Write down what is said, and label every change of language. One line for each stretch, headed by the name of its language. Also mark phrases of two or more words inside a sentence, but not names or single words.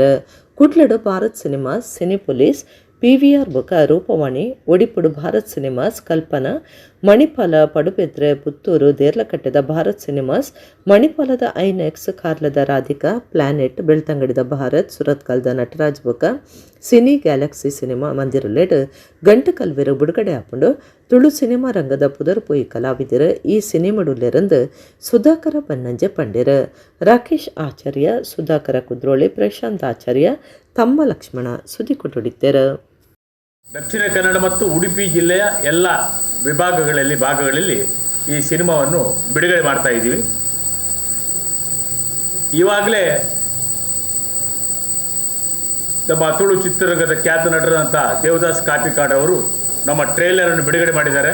Tulu: ಕುಡ್ಲಡು ಭಾರತ್ ಸಿನಿಮಾಸ್, ಸಿನಿ ಪೊಲೀಸ್, PVR ಬೊಕ ರೂಪವಾಣಿ, ಒಡಿಪುಡು ಭಾರತ್ ಸಿನಿಮಾಸ್, ಕಲ್ಪನಾ, ಮಣಿಪಾಲ, ಪಡುಬೆದ್ರೆ, ಪುತ್ತೂರು, ದೇರ್ಲಕಟ್ಟೆದ ಭಾರತ್ ಸಿನಿಮಾಸ್, ಮಣಿಪಾಲದ ಐನೆಕ್ಸ್, ಕಾರ್ಲದ ರಾಧಿಕಾ, ಪ್ಲಾನೆಟ್, ಬೆಳ್ತಂಗಡಿದ ಭಾರತ್, ಸುರತ್ಕಲ್ದ ನಟರಾಜ್ ಬೊಕ ಸಿನಿ ಗ್ಯಾಲಕ್ಸಿ ಸಿನಿಮಾ ಮಂದಿರಲೆಡ್ ಗಂಟು ಕಲ್ವೆರು ಬಿಡುಗಡೆ ಹಾಕೊಂಡು ತುಳು ಸಿನಿಮಾ ರಂಗದ ಪುದರ್ಪೋಯಿ ಕಲಾವಿದರು ಈ ಸಿನಿಮಾಡುಲೆರಂದು ಸುಧಾಕರ ಬನ್ನಂಜೆ ಪಂಡಿರ. ರಾಕೇಶ್ ಆಚಾರ್ಯ, ಸುಧಾಕರ ಕುದ್ರೋಳಿ, ಪ್ರಶಾಂತ್ ಆಚಾರ್ಯ, ತಮ್ಮ ಲಕ್ಷ್ಮಣ ಸುದ್ದಿ ಕೊಟ್ಟೊಡಿದ್ದೇರು.
Kannada: ದಕ್ಷಿಣ ಕನ್ನಡ ಮತ್ತು ಉಡುಪಿ ಜಿಲ್ಲೆಯ ಎಲ್ಲ ಭಾಗಗಳಲ್ಲಿ ಈ ಸಿನಿಮಾವನ್ನು ಬಿಡುಗಡೆ ಮಾಡ್ತಾ ಇದ್ದೀವಿ. ಇವಾಗಲೇ ನಮ್ಮ ತುಳು ಚಿತ್ರರಂಗದ ಖ್ಯಾತ ನಟರಂಥ ದೇವದಾಸ್ ಕಾಪಿಕಾಡ್ ಅವರು ನಮ್ಮ ಟ್ರೇಲರನ್ನು ಬಿಡುಗಡೆ ಮಾಡಿದ್ದಾರೆ.